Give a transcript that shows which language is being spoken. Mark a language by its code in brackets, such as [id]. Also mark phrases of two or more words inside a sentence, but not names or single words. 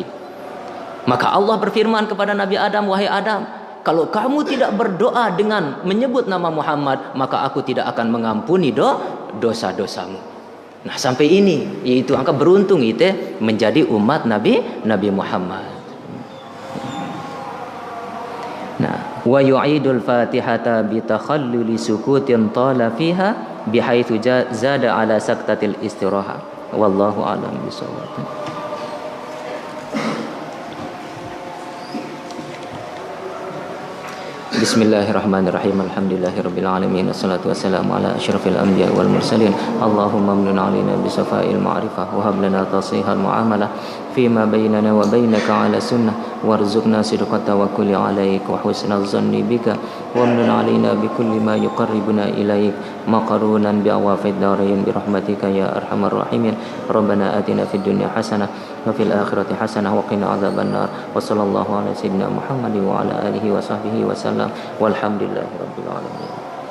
[id] Maka Allah berfirman kepada Nabi Adam, wahai Adam, kalau kamu tidak berdoa dengan menyebut nama Muhammad, maka aku tidak akan mengampuni dosa-dosamu. Nah, sampai ini yaitu angka beruntung itu menjadi umat Nabi Muhammad. Nah, [ar] ويعيد الفاتحة بتخلل سكوت طال فيها بحيث زاد على سكتة الاستراحة. والله أعلم بالصواب. بسم الله الرحمن الرحيم. الحمد لله رب العالمين والصلاة والسلام على أشرف الأنبياء والمرسلين. اللهم امنن علينا بصفاء المعرفة وهب لنا تصحيح المعاملة فيما بيننا وبينك على السنة وارزقنا صدق التوكل عليك وحسن الظن بك وامنن علينا بكل ما يقربنا إليك مقرونا بعوافي الدارين برحمتك يا أرحم الراحمين. ربنا آتنا في الدنيا حسنة وفي الآخرة حسنة وقنا عذاب النار. وصلى الله على سيدنا محمد وعلى آله وصحبه وسلم. والحمد لله رب العالمين.